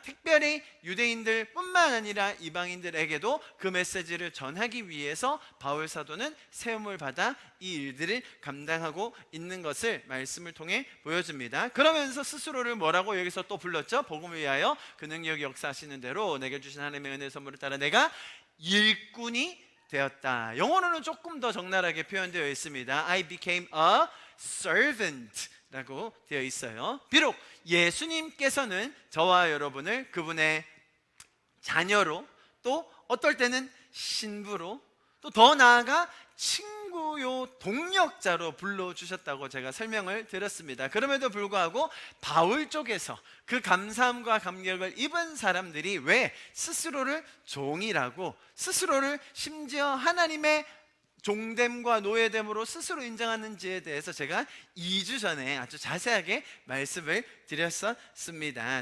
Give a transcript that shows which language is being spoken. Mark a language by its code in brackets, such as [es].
[ko] 특별히 유대인들 뿐만 아니라 이방인들에게도 그 메시지를 전하기 위해서 바울 사도는 세움을 받아 이 일들을 감당하고 있는 것을 말씀을 통해 보여줍니다. 그러면서 스스로를 뭐라고 여기서 또 불렀죠? 복음을 위하여 그 능력이 역사하시는 대로 내게 주신 하나님의 은혜 선물을 따라 내가 일꾼이 되었다. 영어로는 조금 더 적나라하게 표현되어 있습니다. [en] I became a servant [ko] 라고 되어 있어요. 비록 예수님께서는 저와 여러분을 그분의 자녀로, 또 어떨 때는 신부로, 또 더 나아가 친구요 동력자로 불러주셨다고 제가 설명을 드렸습니다. 그럼에도 불구하고 바울 쪽에서 그 감사함과 감격을 입은 사람들이 왜 스스로를 종이라고, 스스로를 심지어 하나님의 종됨과 노예됨으로 스스로 인정하는지에 대해서 제가 2주 전에 아주 자세하게 말씀을 드렸었습니다.